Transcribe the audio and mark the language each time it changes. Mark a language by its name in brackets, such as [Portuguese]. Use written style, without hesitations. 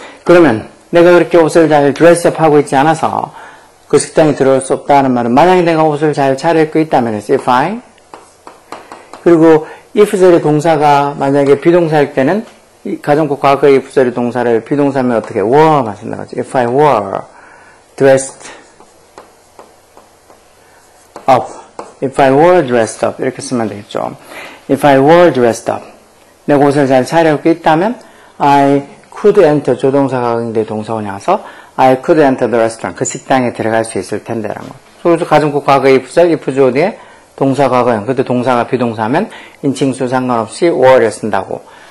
[Korean] 그러면 내가 그렇게 옷을 잘 드레스업 하고 있지 않아서 그 식당에 들어올 수 없다는 말은 만약에 내가 옷을 잘 차려입고 있다면 if I 그리고 if절의 동사가 만약에 비동사일 때는 이 가정법 과거의 if절의 동사를 비동사면 어떻게 were만 쓴다고 하죠. [English] If I were dressed up If I were dressed up [Korean] 이렇게 쓰면 되겠죠. [English] If I were dressed up [Korean] 내가 옷을 잘 차려입고 있다면 I could enter 조동사가 응대 동사원이 와서 [English] I could enter the restaurant [Korean] 그 식당에 들어갈 수 있을 텐데라는 거. 그래서 가정법 과거의 if절 if 주어 뒤에 동사 과거형 그때 동사가 비동사면 인칭수 상관없이 were를 쓴다고.